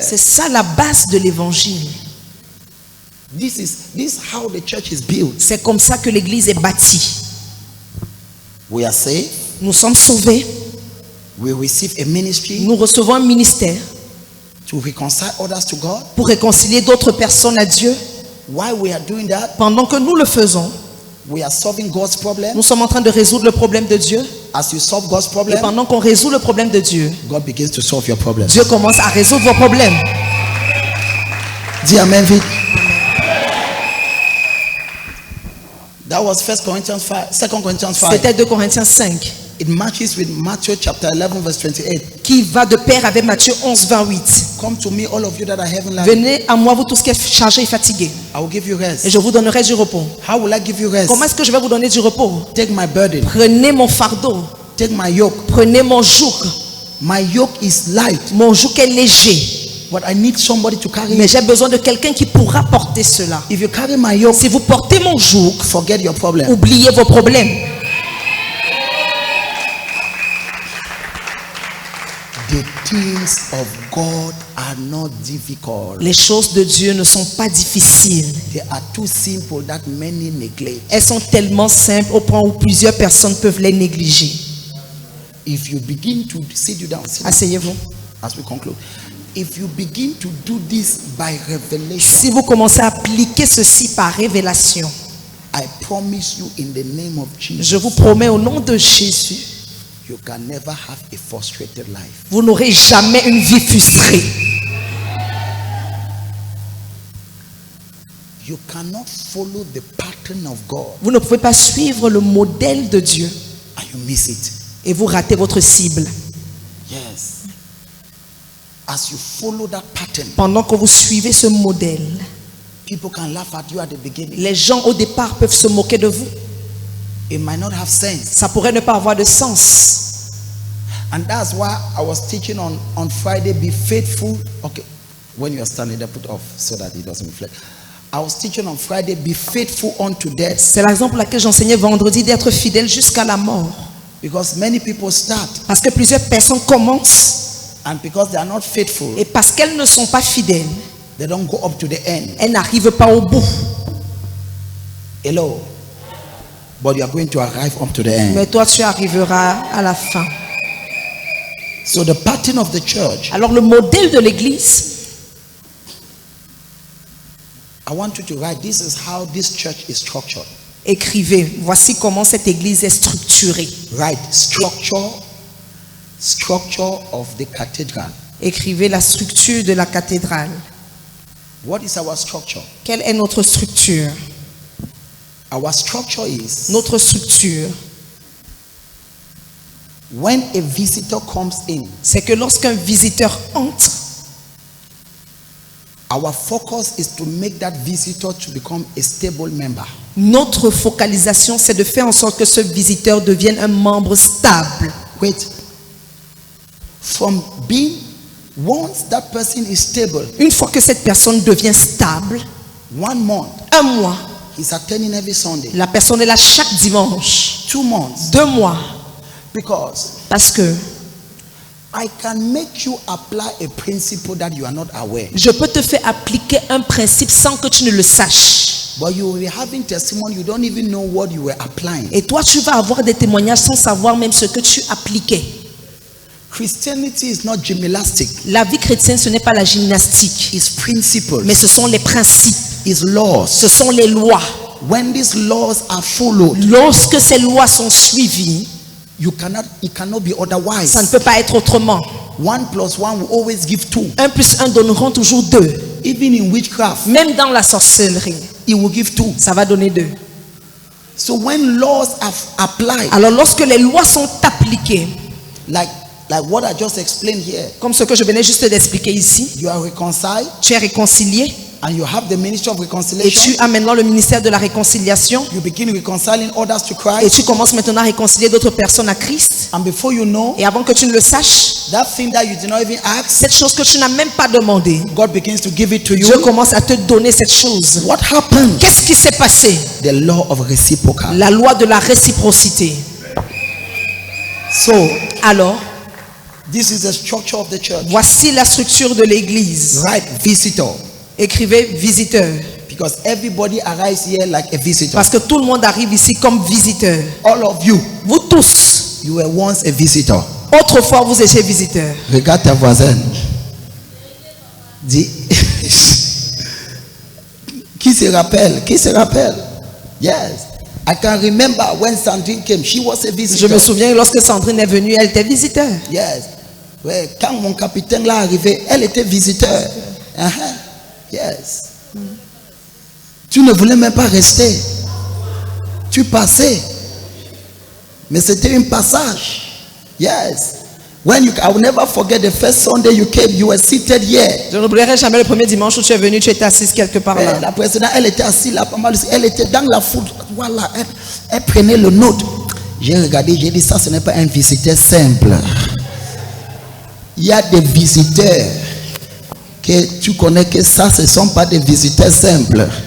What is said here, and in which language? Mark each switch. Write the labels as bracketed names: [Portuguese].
[French] C'est ça la base de l'évangile. [English] This is how the church is built. [French] C'est comme ça que l'église est bâtie. [English] We are saved. [French] Nous sommes sauvés. [English] We receive a ministry [French] Nous recevons un ministère [English] to reconcile others to God. [French] pour réconcilier d'autres personnes à Dieu. [English] While we are doing that, [French] Pendant que nous le faisons, [English] we are solving God's problem. [French] nous sommes en train de résoudre le problème de Dieu. [English] As you solve God's [French] Et [English] problem, [French] pendant qu'on résout le problème de Dieu, [English] God begins to solve your problem. [French] Dieu commence à résoudre vos problèmes. Dis amen vite. [English] That was 1 Corinthians 5, 2 Corinthians 5. [French] C'était 2 Corinthiens 5 [English] It matches with Matthew chapter 11 verse 28. [French] qui va de pair avec Matthieu 11, 28. [English] Come to me, all of you that are heavy laden. [French] Venez à moi, vous tous qui êtes chargés et fatigués, [English] I will give you [French] et [English] rest. [French] je vous donnerai du repos. [English] How will I give you rest? [French] Comment est-ce que je vais vous donner du repos? [English] Take my burden. [French] Prenez mon fardeau, [English] Take my yoke. [French] prenez mon joug. [English] My yoke is light, [French] Mon joug est léger, [English] but I need somebody to carry [French] mais [English] it. [French] j'ai besoin de quelqu'un qui pourra porter cela. [English] If you carry my yoke, [French] Si vous portez mon joug, [English] forget your problem. [French] oubliez vos problèmes. [English] The things of God are not difficult. [French] Les choses de Dieu ne sont pas difficiles. [English] They are too simple that many neglect. [French] Elles sont tellement simples au point où plusieurs personnes peuvent les négliger. [English] If you begin to sit you down, [French] Asseyez-vous. [English] as we conclude. If you begin to do this by revelation, [French] Si vous commencez à appliquer ceci par révélation, [English] I promise you in the name of Jesus, [French] je vous promets au nom de Jésus, [English] you can never have a frustrated life. [French] vous n'aurez jamais une vie frustrée. [English] You cannot follow the pattern of God [French] Vous ne pouvez pas suivre le modèle de Dieu [English] and you miss it. [French] et vous ratez votre cible. [English] Yes. As you follow that pattern, [French] Pendant que vous suivez ce modèle, [English] people can laugh at you at the beginning. [French] les gens au départ peuvent se moquer de vous. [English] It might not have sense. [French] Ça pourrait ne pas avoir de sens. [English] And that's why I was teaching on Friday, be faithful. Okay, when you are standing there, put off so that it doesn't reflect. I was teaching on Friday, be faithful unto death. [French] C'est la raison pour laquelle j'enseignais vendredi d'être fidèle jusqu'à la mort. [English] Because many people start, [French] Parce que plusieurs personnes commencent [English] and because they are not faithful, [French] et parce qu'elles ne sont pas fidèles, [English] they don't go up to the end. [French] elles n'arrivent pas au bout. [English] Hello. but you are going to arrive up to the end. [French] Mais toi, tu arriveras à la fin. [English] So the pattern of the church, [French] Alors, le modèle de l'église, [English] I want you to write, this is how this church is structured. [French] écrivez. Voici comment cette église est structurée. [English] Write structure of the cathedral. [French] Écrivez la structure de la cathédrale. [English] What is our structure? [French] Quelle est notre structure? [English] Our structure is [French] Notre structure, [English] when a visitor comes in, [French] c'est que lorsqu'un visiteur entre, [English] our focus is to make that visitor to become a stable member. [French] notre focalisation, c'est de faire en sorte que ce visiteur devienne un membre stable. [English] Wait. From being, once that person is stable, [French] Une fois que cette personne devient stable, [English] 1 month, [French] un mois, [English] he's attending every Sunday. [French] la personne est là chaque dimanche. [English] 2 months, [French] 2 mois, [English] because [French] parce que [English] I can make you apply a principle that you are not aware. [French] je peux te faire appliquer un principe sans que tu ne le saches. [English] But you will be having testimony, you don't even know what you were applying. [French] Et toi, tu vas avoir des témoignages sans savoir même ce que tu appliquais. [English] Christianity is not gymnastic. [French] La vie chrétienne, ce n'est pas la gymnastique, [English] It's principles. [French] mais ce sont les principes, [English] It's laws. [French] ce sont les lois. [English] When these laws are followed, [French] Lorsque ces lois sont suivies, [English] it cannot be otherwise. [French] ça ne peut pas être autrement. [English] 1 plus 1 will always give 2. [French] 1 plus 1 donneront toujours 2. [English] Even in witchcraft, [French] Même dans la sorcellerie, [English] it will give 2. [French] ça va donner 2. [English] So when laws are applied, [French] Alors lorsque les lois sont appliquées, [English] like what I just explained here, [French] comme ce que je venais juste d'expliquer ici, [English] you are reconciled [French] tu es réconcilié [English] and you have the ministry of [French] et [English] reconciliation. [French] tu as maintenant le ministère de la réconciliation [English] You begin reconciling others to [French] et [English] Christ, [French] tu commences maintenant à réconcilier d'autres personnes à Christ. [English] and before you know, [French] Et avant que tu ne le saches, [English] that thing that you did not even ask, [French] cette chose que tu n'as même pas demandé, [English] God begins to give it to you. [French] Dieu commence à te donner cette chose. [English] What happened? [French] Qu'est-ce qui s'est passé? [English] The law of reciprocal. [French] La loi de la réciprocité. [English] So [French] Alors, [English] this is the structure of the church. [French] voici la structure de l'église. [English] Right, visitor. [French] Écrivez visiteur. [English] Because everybody arrives here like a visitor. [French] Parce que tout le monde arrive ici comme visiteur. [English] All of you, [French] Vous tous, [English] you were once a visitor. [French] autrefois vous étiez visiteur. Regarde ta voisine. Dis. Qui se rappelle? Qui se rappelle? Yes. [English] I can remember when Sandrine came, she was a [French] Je [English] visitor. [French] me souviens lorsque Sandrine est venue, elle était visiteur. [English] Yes. [French] Ouais, quand mon capitaine l'a arrivé, elle était visiteur. Yes. Tu ne voulais même pas rester. Tu passais. Mais c'était un passage. Yes. When you, I will never forget the first Sunday you came, you were seated here. Je n'oublierai jamais le premier dimanche où tu es venu, tu étais assise quelque part là. La présidente, elle était assise là, pas mal. Elle était dans la foule. Voilà, elle prenait le note. J'ai regardé, j'ai dit, ça, ce n'est pas un visiteur simple. Il y a des visiteurs que tu connais que ça, ce ne sont pas des visiteurs simples.